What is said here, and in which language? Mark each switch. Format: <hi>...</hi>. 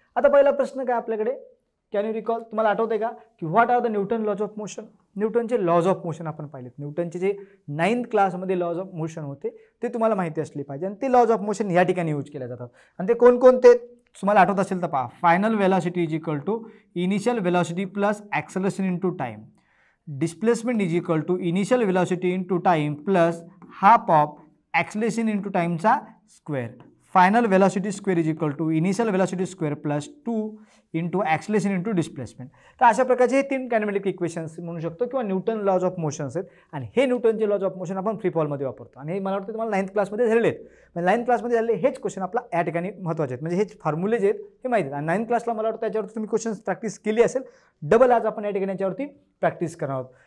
<mr>आता पहिला प्रश्न काय आपल्याकडे,</mr> <en>can you recall,</en> <mr>तुम्हाला आठवते का की</mr> <en>What are the Newton laws of motion.</en> <mr>न्यूटनचे lodge of motion आपण पाहिलेत. न्यूटनचे जे 9th क्लासमध्ये लॉज ऑफ मोशन होते ते तुम्हाला माहिती असली पाहिजे, आणि ते लॉज ऑफ मोशन या ठिकाणी यूज केले जातात. आणि ते कोणकोणते तुम्हाला आठवत असेल तर पहा.</mr> <en>Final velocity is equal to initial velocity plus acceleration into time. Displacement is equal to initial velocity into time plus half of acceleration into टाईमचा square. Final velocity square is equal to initial velocity square plus 2 into acceleration into displacement.</en> <mr>तर अशा प्रकारचे हे 3 kinematic equations म्हणू शकतो, किंवा Newton lodge of motions आहेत. आणि हे न्यूटनचे लॉज ऑफ मोशन आपण फ्री फॉलमध्ये वापरतो, आणि हे मला वाटतं तुम्हाला 9th क्लासमध्ये झालेले आहेत. म्हणजे 9th क्लासमध्ये झालेले हेच क्वेश्चन आपला या ठिकाणी महत्त्वाचे आहेत, म्हणजे हेच फॉर्म्युले जे आहेत हे माहिती आहेत. आणि 9th क्लासला मला वाटतं त्याच्यावरती तुम्ही क्वेश्चन्स प्रॅक्टिस केली असेल. डबल आज आपण या ठिकाणी याच्यावरती प्रॅक्टिस करणार आहोत.</mr>